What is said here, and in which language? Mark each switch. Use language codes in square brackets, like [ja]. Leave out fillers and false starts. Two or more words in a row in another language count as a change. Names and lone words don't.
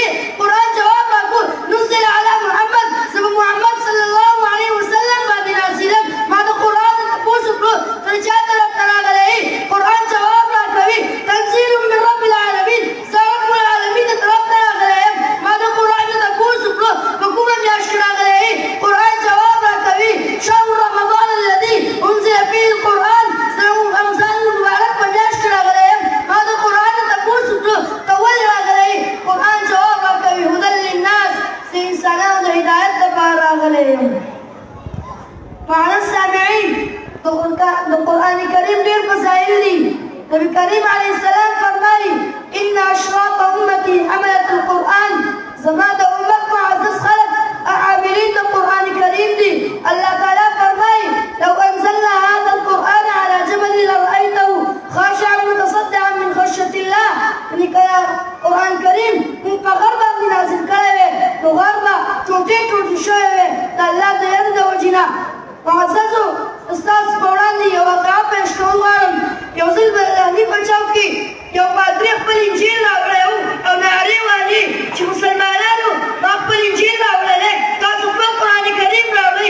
[ps] قرآن جواب راکړو: [ar] نزل علی محمد، [ps] زه به محمد [ar] صلی الله علیه وسلم [ps] باندې نازلم. ما د قرآن نه تپوس وکړو: ته چا طرف ته راغلی؟ قرآن جواب راکوي: [ar] تنزیل من رب العالمین، [ps] زه رب العالمین د طرف ته راغلی یم. ما د قرآن نه تپوس وکړو: په کومه میاشت کې راغلی؟ قرآن جواب راکوي: [ar] شهر رمضان الذي انزل فيه القرآن، [ps] زه رمضان مبارک په میاشت کې راغلی یم. ما د قرآن نه تپوس وکړو: ته ولې راغلی؟ قرآن جواب راکوي: [ar] هدى للناس، [ps] زه انسانانو د هدایت لپاره راغلی یم. معزز سامعین، د قرآن کریم ډېر فضایل دي. نبي کریم [ar] علیه السلام [ps] فرمایي: [ar] ان اشراط امتي حملة القرآن، [ps] زما د امت معزز خلک عاملین د قرآن کریم دي. الله تعالی فرمایي: [ar] لو انزلنا هذا القرآن على جبل لرأيته خاشعا متصدعا من خشية الله. [ps] یعنې که قرآن کریم موږ په غر باندې نازل کړی وی، نو غر به ټوټې ټوټې شوی وی د الله د یاد د وجې نه. معززو، ستاسو په وړاندې یو واقعه پیش کول غواړم. یو ځل په دهلي په چوک کې یو پادري خپل انجیل راوړی و او نارې وهلې چې مسلمانانو، ما خپل انجیل راوړلی، تاسو خپل قرآن کریم راوړئ.